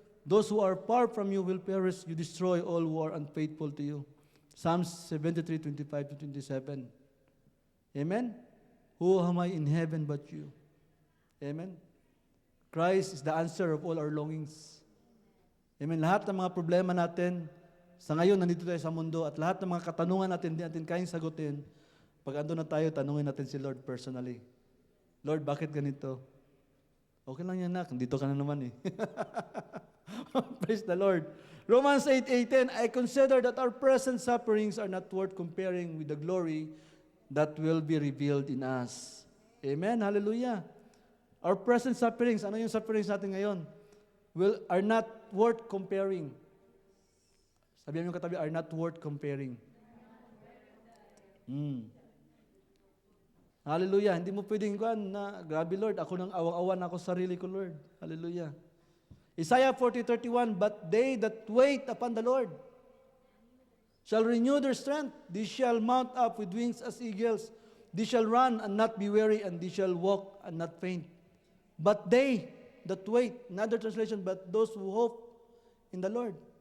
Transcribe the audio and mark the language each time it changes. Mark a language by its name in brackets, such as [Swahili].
[English] Those who are far from you will perish. You destroy all who are unfaithful to you. Psalms 73:25-27. Amen? Who am I in heaven but you? Amen? Christ is the answer of all our longings. Amen? [Filipino] Lahat ng mga problema natin, sa ngayon, nandito tayo sa mundo, at lahat ng mga katanungan natin, hindi natin kayang sagutin. Pag ando na tayo, tanungin natin si Lord personally. Lord, bakit ganito? Okay lang yan, nak. Dito ka na naman eh. Praise the Lord. [English] Romans 8:10, I consider that our present sufferings are not worth comparing with the glory that will be revealed in us. Amen? Hallelujah. Our present sufferings, [Filipino] ano yung sufferings natin ngayon? [English] Are not worth comparing. [Filipino] Sabihan mo yung katabi, [English] are not worth comparing. [Filipino] Hallelujah. Hindi mo pwedeng na, grabe Lord, ako nang awang-awa na ako sa sarili ko, Lord. Hallelujah. [English] Isaiah 40:31, but they that wait upon the Lord shall renew their strength. They shall mount up with wings as eagles. They shall run and not be weary, and they shall walk and not faint. But they that wait, another translation, but those who hope in the Lord.